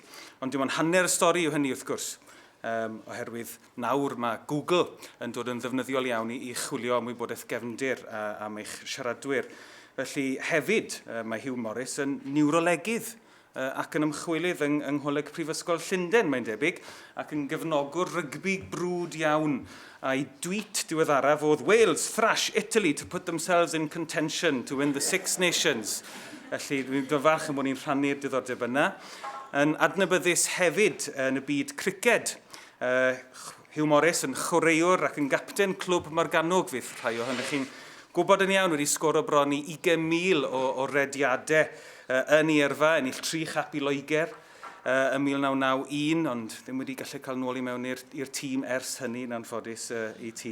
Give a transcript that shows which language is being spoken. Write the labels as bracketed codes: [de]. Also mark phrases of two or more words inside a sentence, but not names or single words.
[cy] Ond dim ond hanner y stori yw hynny wrth gwrs. Oherwydd nawr mae Google yn dod yn ddefnyddiol iawn i chwilio am wybodaeth gefndir am eich siaradwyr. Felly hefyd mae Huw Morris yn niwrolegydd ac yn ymchwilydd yng Ngholeg Prifysgol Llundain, mae'n debyg, ac yn gefnogwr rygbi brwd iawn. A'i tweet diweddaraf oedd [en] Wales thrash Italy to put themselves in contention to win the Six Nations. [cy] Felly dwi'n dyfarch yn bod ni'n rhannu'r diddordeb yna. Yn adnabyddus hefyd yn y byd criced. Huw Morris yn chwaraewr ac yn gapten clwb Morgannwg fydd rhai ohonych chi'n gwybod yn iawn wedi sgoro bron i 20,000 o rediadau yn ei yrfa, yn eich 3 chap i Loegr yn 1991, ond ddim wedi gallu cael nôl i mewn i'r tîm ers hynny, yn anffodus i ti.